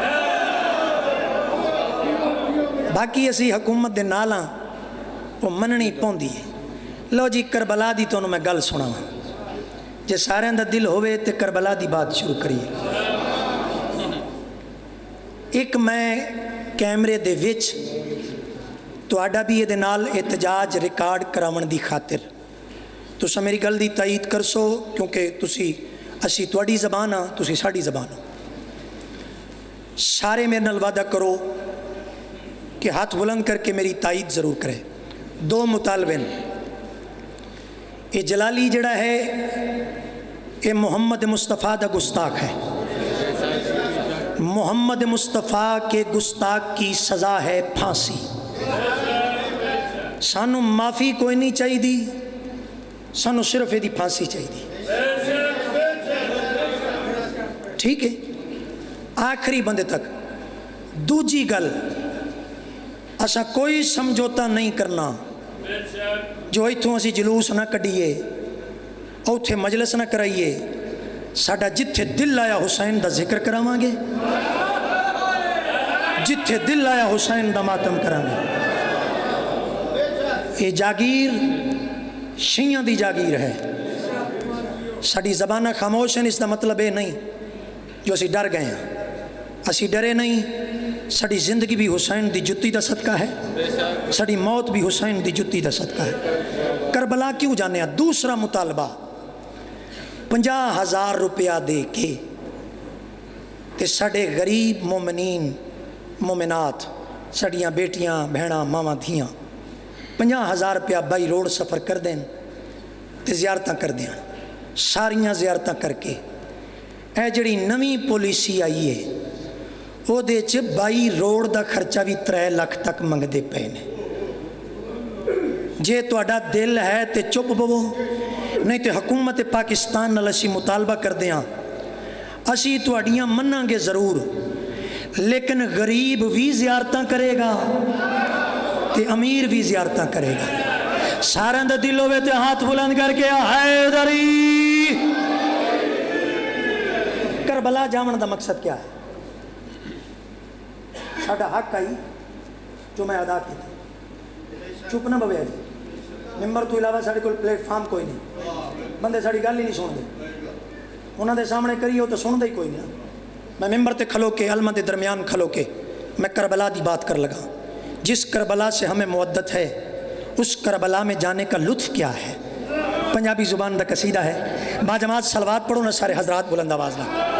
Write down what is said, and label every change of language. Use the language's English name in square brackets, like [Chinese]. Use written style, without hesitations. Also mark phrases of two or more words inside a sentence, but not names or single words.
[Punjabi] باقی اسی حکومت دے نالاں وہ مننی پوندی ہے. لو جی کربلا دی تو میں گل سنا جے سارے دا دل ہوئے تے کربلا دی بات شروع کریے. ایک میں کیمرے دے وچ تہاڈا بھی یہ نال احتجاج ریکارڈ کراون دی خاطر تسا میری گل دی تائید کرسو کیونکہ تسی اسی تواڈی زبان ہاں تسی ساڈی زبان ہو. سارے میرے نال وعدہ کرو کہ ہاتھ بلند کر کے میری تائید ضرور کرے. 2 مطالبے یہ جلالی جڑا ہے یہ محمد مصطفیٰ دا گستاخ ہے. [Urdu] محمد مصطفیٰ کے گستاخ کی سزا ہے پھانسی. [Punjabi] سانو معافی کوئی نہیں چاہیے دی سانو صرف یہ پھانسی چاہیے. ٹھیک ہے آخری بندے تک. دوجی گل اسا کوئی سمجھوتا نہیں کرنا جو ایتھوں اسی جلوس نہ کڈیے اوتھے مجلس نہ کرائیے. ساڈا جتھے دل آیا حسین دا ذکر کراواں گے جتھے دل آیا حسین دا ماتم کریں گے. یہ جاگیر شیعہ دی جاگیر ہے. ساڈی زبانہ خاموش ہیں اس دا مطلب یہ نہیں جو اسی ڈر گئے ہیں. اسی ڈرے نہیں. ساری زندگی بھی حسین دی جتی دا صدقہ ہے, ساری موت بھی حسین دی جتی دا صدقہ ہے. کربلا کیوں جانے ہیں؟ دوسرا مطالبہ 50,000 روپیہ دے کے تے ساڑے غریب مومنین مومنات ساڑیاں بیٹیاں بہناں ماواں دھیاں 50,000 روپیہ بائی روڈ سفر کر دیں تے زیارتاں کر دیں. ساریاں زیارتاں کر کے اے جڑی نویں پالیسی آئی ہے وہ دے چ بائی روڈ دا خرچہ بھی 3 لاکھ تک منگ دے پے نے. جے تواڈا دل ہے تے چپ بو, نہیں تے حکومت پاکستان نال اسی مطالبہ کر دیاں اسی تواڈیاں مناں گے ضرور, لیکن غریب بھی زیارتاں کرے گا تے امیر بھی زیارتاں کرے گا. سارے دا دل ہوئے تے ہاتھ بلند کر کے حیدری. کربلا جاون دا مقصد کیا ہے؟ ساڈا حق آئی جو میں ادا کیتا. چپ نہ بویا جی, ممبر تو علاوہ ساڑے کول پلیٹ فارم کوئی نہیں, بندے ساڑی گل ہی نہیں سن دے. انہاں دے سامنے کریو تو سن دے ہی کوئی نہیں. میں ممبر تے کھلو کے علماء دے درمیان کھلو کے میں کربلا دی بات کر لگا. [Urdu] جس کربلا سے ہمیں مودت ہے اس کربلا میں جانے کا لطف کیا ہے؟ [Punjabi] پنجابی زبان دا قصیدہ ہے. باجماعت صلوات پڑھو نا سارے حضرات بلند آواز نہ.